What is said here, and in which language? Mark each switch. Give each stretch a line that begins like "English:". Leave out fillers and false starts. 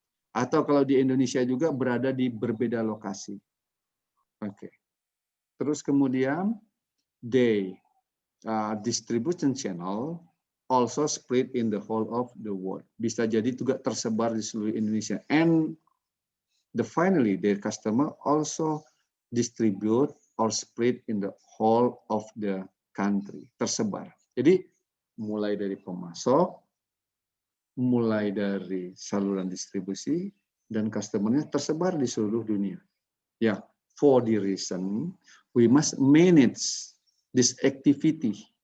Indonesian: Atau kalau di Indonesia juga berada di berbeda lokasi. Oke. Terus kemudian
English: distribution channel also spread in the whole of the world.
Indonesian: Bisa jadi juga tersebar di seluruh Indonesia.
English: And finally, their customer also distribute or spread in the whole of the country.
Indonesian: Tersebar. Jadi mulai dari pemasok, mulai dari saluran distribusi, dan customer-nya tersebar di seluruh dunia.
English: Ya, for the reason we must manage this activity.